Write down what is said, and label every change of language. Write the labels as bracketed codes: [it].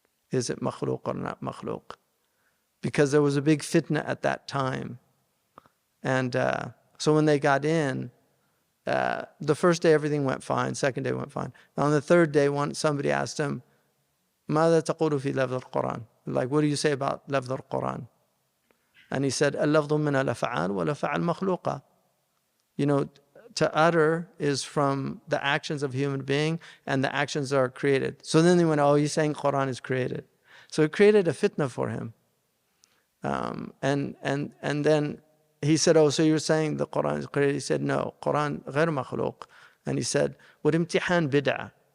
[en] Is it makhluq or not makhluq? Because there was a big fitna at that time. And so when they got in, the first day everything went fine, second day went fine. On the third day, somebody asked him, [ar] ماذا تقول في لفظ القرآن? [en] Like, what do you say about لفظ القرآن? And he said, [ar] اللفظ من الأفعال والأفعال مخلوقة. [en] To utter is from the actions of a human being, and the actions are created. So then they went, oh, he's saying Qur'an is created. So it created a fitna for him. And then he said, oh, so you're saying the Qur'an is created? He said, no, Qur'an [ar] غير مخلوق. [en] And he said, [ar] وَالِامْتِحَانْ بِدْعَةٌ.